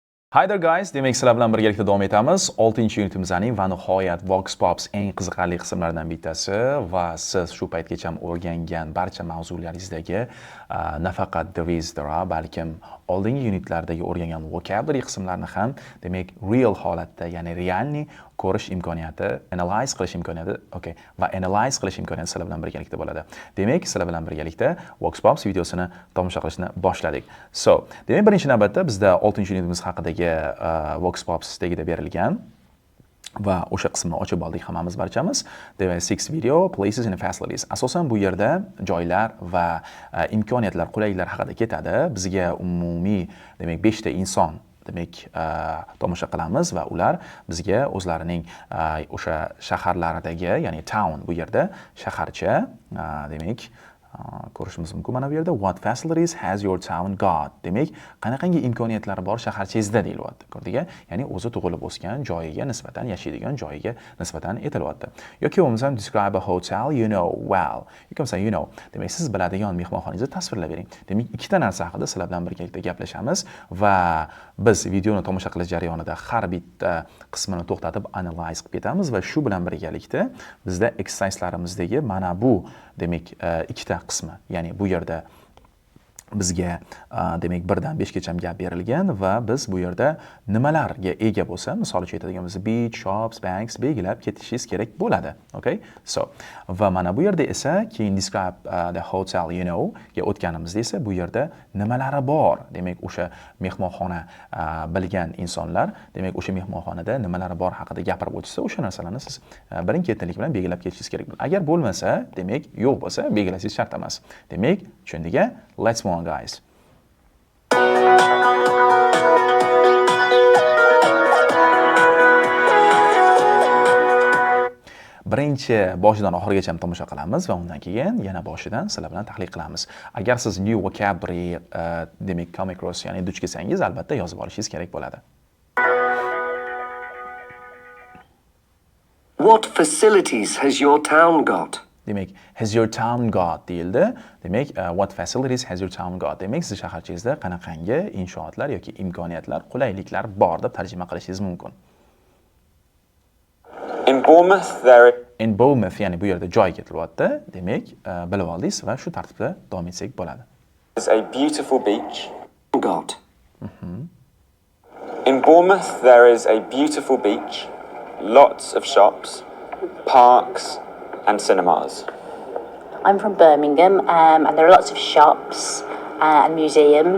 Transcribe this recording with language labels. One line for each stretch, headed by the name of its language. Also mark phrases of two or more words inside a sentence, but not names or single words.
English: Hi there guys,
Uzbek: demak sizlar bilan birgalikda davom etamiz. 6-unitimizning va nihoyat Vox Pops eng qiziqarli qismlaridan bittasi va siz shu paytgacha o'rgangan barcha mavzularingizdagi nafaqat devizlar, balkim oldingi unitlardagi o'rgangan vocabulary qismlarini ham demak real holatda, ya'ni realni ko'rish imkoniyati, analyze qilish imkoniyati, va analyze qilish imkoniyati sizlar bilan birgalikda bo'ladi. Demak, sizlar bilan birgalikda Vox Pops videosini tomosha qilishni boshladik. Demak, birinchi navbatda bizda 6-unitimiz haqidagi Vox Pops tagida berilgan va o'sha qismni ochib oldik hammamiz barchamiz. Demak, 6 video,
English: places and facilities.
Uzbek: Asosan bu yerda joylar va imkoniyatlar, qulayliklar haqida ketadi. Bizga umumiy, demak, 5 ta inson demak tomosha qilamiz va ular bizga o'zlarining o'sha shaharlaridagi, ya'ni town bu yerda shaharcha, demak ko'rishimiz mumkin mana bu yerda
English: what facilities has your town got.
Uzbek: Demak, qanaqangi imkoniyatlari bor shaharchangizda deyilyapti. Ko'rdingizmi? Ya'ni o'zi tug'ilib o'sgan joyiga nisbatan, yashaydigan joyiga nisbatan aytilyapti. Yoki bo'lmasam
English: describe a hotel you know well.
Uzbek: Yoki bo'lmasa
English: you know.
Uzbek: Demak, siz biladigan mehmonxonangizni tasvirlab bering. Demak, ikkita narsa haqida sizlar bilan birgalikda gaplashamiz va biz videoni tomosha qilish jarayonida har bitta qismini to'xtatib analyze qilib ketamiz va shu bilan birgalikda bizda exercise'larimizdagi mana bu demak ikkita qismi, ya'ni bu yerda bizga demak 1 dan 5 gacha gap berilgan va biz bu yerda nimalarga ega bo'lsa, misol uchun aytadigan bo'lsa
English: beach, shops, banks
Uzbek: belgilab ketishingiz kerak bo'ladi. Va mana bu yerda esa keyin
English: describe the hotel you know
Uzbek: ga o'tganimizda esa bu yerda nimalari bor, demak o'sha mehmonxona bilgan insonlar, demak o'sha mehmonxonada nimalari bor haqida gapirib o'tsa, o'sha narsalarni siz birin-ketinlik bilan belgilab ketishingiz kerak. Agar bo'lmasa, demak yo'q bo'lsa, belgilashingiz shart emas. Demak, tushundingmi?
English: Let's move on, guys.
Uzbek: Birinchi boshidan oxirigacha tomosha qilamiz va undan keyin yana boshidan sizlar bilan tahlil qilamiz. Agar siz
English: new vocabulary demak come across,
Uzbek: ya'ni duch kelsangiz, albatta yozib olishingiz kerak bo'ladi.
English: What facilities has your town got? Demak, has your town got
Uzbek: deyildi. Demak,
English: what facilities has your town got?
Uzbek: Demak, siz shaharchangizda qanaqangi inshootlar yoki imkoniyatlar, qulayliklar bor deb tarjima qilishingiz mumkin. In Bournemouth, ya'ni bu yerda joy ketilyapti. Demak, bilib oldingiz va shu tartibda davom etsak bo'ladi.
English: There's a beautiful beach. Got. In Bournemouth, there is a beautiful beach, lots of shops, parks, and cinemas. I'm from Birmingham, and there are lots of shops and museums.